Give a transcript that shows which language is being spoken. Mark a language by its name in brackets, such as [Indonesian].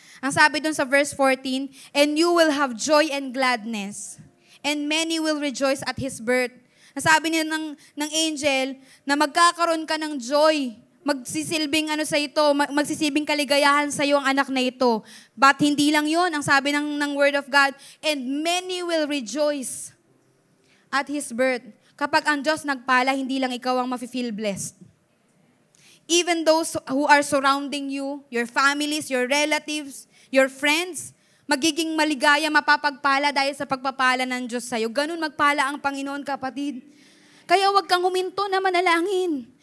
[Filipino] Ang sabi dun sa verse 14, [English] and you will have joy and gladness, and many will rejoice at His birth. [Filipino] Sabi niya ng angel na magkakaroon ka ng joy. Magsisilbing sa ito, magsisilbing kaligayahan sa iyo ang anak na ito. But hindi lang yon ang sabi ng Word of God. [English] And many will rejoice at His birth. [Filipino] Kapag ang Diyos nagpala, hindi lang ikaw ang mafe-feel blessed. [English] Even those who are surrounding you, your families, your relatives, your friends, [Filipino] magiging maligaya, mapapagpala dahil sa pagpapala ng Diyos sa'yo. Ganun magpala ang Panginoon, kapatid. Kaya huwag kang huminto na manalangin.